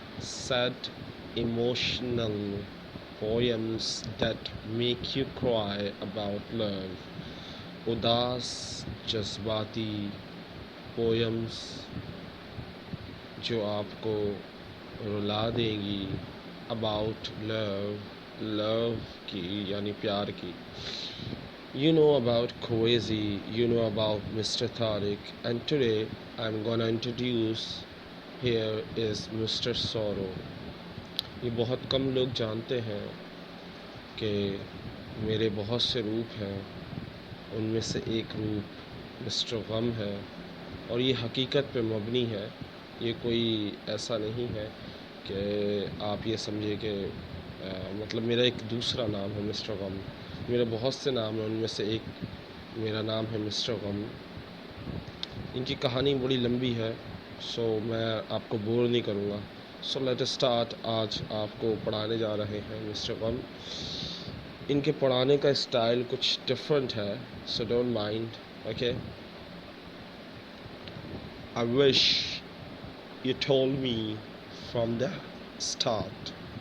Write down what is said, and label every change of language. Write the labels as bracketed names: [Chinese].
[English] Sad emotional poems that make you cry about love. [Urdu] اداس جذباتی poems جو آپ کو رلا دیں گی [English] about love [Urdu] کی یعنی پیار کی. [English] You know about Kwesi, you know about Mr. Tariq, and today I'm gonna introduce here is Mr. Sorrow. [Urdu] یہ بہت کم لوگ جانتے ہیں کہ میرے بہت سے روپ ہیں، ان میں سے ایک روپ مسٹر غم ہے، اور یہ حقیقت پہ مبنی ہے. یہ کوئی ایسا نہیں ہے کہ آپ یہ سمجھے کہ مطلب میرا ایک دوسرا نام ہے مسٹر غم. میرے بہت سے نام ہیں، ان میں سے ایک میرا نام ہے مسٹر غم. ان کی کہانی بڑی لمبی ہے، سو میں آپ کو بور نہیں کروں گا. [English] So let start. [Urdu] آج آپ کو پڑھانے جا رہے ہیں مسٹر غم. ان کے پڑھانے کا اسٹائل کچھ ڈفرینٹ ہے، [English] So don't mind. Okay. I wish you told me from the start.